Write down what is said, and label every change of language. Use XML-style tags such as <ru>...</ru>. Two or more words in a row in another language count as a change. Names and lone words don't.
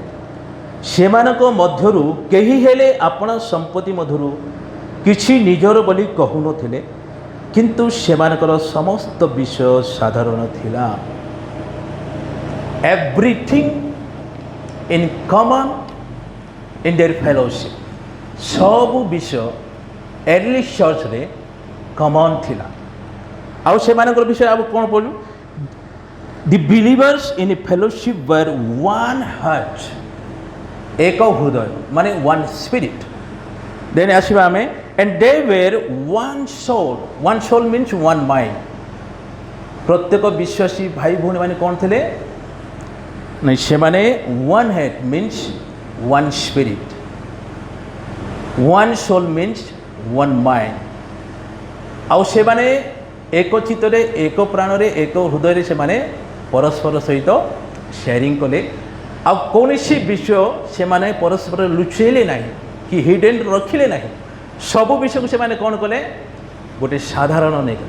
<or>ସେମାନଙ୍କ ମଧ୍ୟରୁ କେହି ହେଲେ ଆପଣା ସମ୍ପତ୍ତି ମଧ୍ୟରୁ କିଛି ନିଜର ବୋଲି କହୁନଥିଲେ, କିନ୍ତୁ ସେମାନଙ୍କର ସମସ୍ତ ବିଷୟ ସାଧାରଣ ଥିଲା।</or> <en>everything in common in their fellowship.</en> <or>ସବୁ ବିଷୟ</or> <en>early churchରେ</en> <or>କମନ୍ ଥିଲା। ଆଉ ସେମାନଙ୍କର ବିଷୟ ଆଉ କ'ଣ ପଢ଼ୁ?</or> <en>The believers in a fellowship were one heart,</en> <or>ଏକ ହୃଦୟ ମାନେ</or> <en>one spirit.</en> <or>Then ଆସିବା ଆମେ,</or> <en>and they were one soul. One soul means one mind.</en> <or>ପ୍ରତ୍ୟେକ ବିଶ୍ୱାସୀ ଭାଇ ଭଉଣୀ ମାନେ କ'ଣ ଥିଲେ? ନାଇଁ, ସେମାନେ</or> <en>one head means one spirit. One soul means one mind.</en> <or>ଆଉ ସେମାନେ ଏକ ଚିତ୍ତରେ, ଏକ ପ୍ରାଣରେ, ଏକ ହୃଦୟରେ ସେମାନେ ପରସ୍ପର ସହିତ ସେୟାରିଂ କଲେ। ଆଉ କୌଣସି ବିଷୟ ସେମାନେ ପରସ୍ପର ଲୁଚେଇଲେ ନାହିଁ କି ହିଡେନ୍ ରଖିଲେ ନାହିଁ। ସବୁ ବିଷୟକୁ ସେମାନେ କ'ଣ କଲେ? ଗୋଟେ ସାଧାରଣ ନେଇଗଲେ।</or>